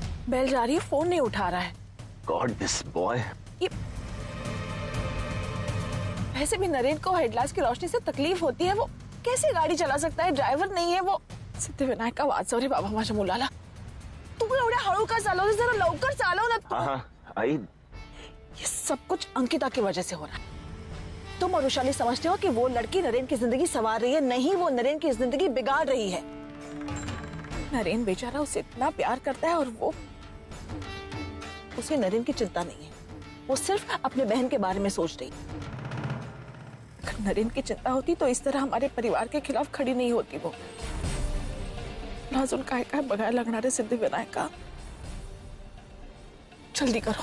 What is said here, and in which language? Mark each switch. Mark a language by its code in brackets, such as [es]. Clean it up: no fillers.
[hi] Bell जा रही है, फोन नहीं उठा रहा है। [en] God this boy. [hi] ये वैसे भी नरेन को हेडलाइट्स की रोशनी से तकलीफ होती है, वो कैसे गाड़ी चला सकता है? ड्राइवर नहीं है वो। [mr] सिद्धिविनायक का वाद सॉरी बाबा माझ्या मुलाला, तुम्ही एवढ्या हळू का चालवते? जरा लवकर चालव ना। [hi] हाँ आई। ये सब कुछ अंकिता की वजह से हो रहा है। तुम और वैशाली समझते हो कि वो लड़की नरेन की जिंदगी संवार रही है, नहीं वो नरेन की जिंदगी बिगाड़ रही है। नरेन बेचारा उसे इतना प्यार करता है और वो उसे नरेन की चिंता नहीं है, वो सिर्फ अपने बहन के बारे में सोच रही है। अगर नरेन की चिंता होती तो इस तरह हमारे परिवार के खिलाफ खड़ी नहीं होती वो। [mr] अजून काय काय बघायला लागणार आहे सिद्धिविनायका, [hi] जल्दी करो।